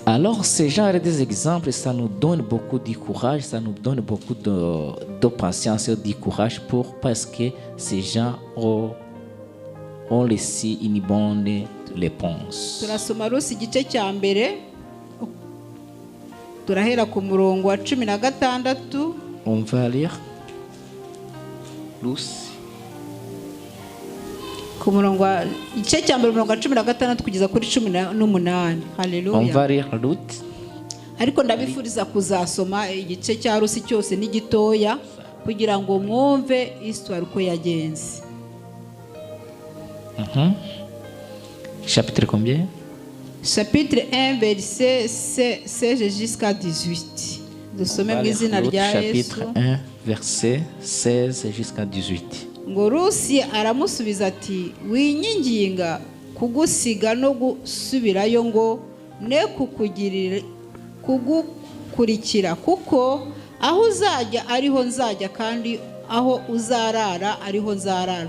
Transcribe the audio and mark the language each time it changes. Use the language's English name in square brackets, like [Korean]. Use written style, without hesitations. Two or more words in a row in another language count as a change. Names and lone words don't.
[French] Alors ce genre des exemples, ça nous donne beaucoup de courage, ça nous donne beaucoup de patience et de courage parce que ces gens ont reçu une bonne réponse. [Kinyarwanda] Turasoma Rusi igice cya mbere turahera ku murongo wa 16. [French] On va lire Ruth. [Kinyarwanda] Ku murongo wa igice cya mbere umurongo wa 16 kugeza kuri 18. [French] On Haleluya. va lire Ruth. [Kinyarwanda] Ariko ndabifuriza kuzasoma igice cya Rusi cyose n'igitoya kugira ngo mwumve histoire uko yagenze. [French] Chapitre combien? Chapitre 1 verset 16 jusqu'à 18. [Kinyarwanda] Dusome mu izina Ruth, rya [French] chapitre [Kinyarwanda] Yesu. [French] 1, verset 16 jusqu'à 18. [Kinyarwanda] Ngo Rusi aramusubiza ati winyinginga kugusiga no gusubirayo ngo ne kugukurikira kuko aho uzajya ariho nzajya kandi aho uzarara ariho nzarara.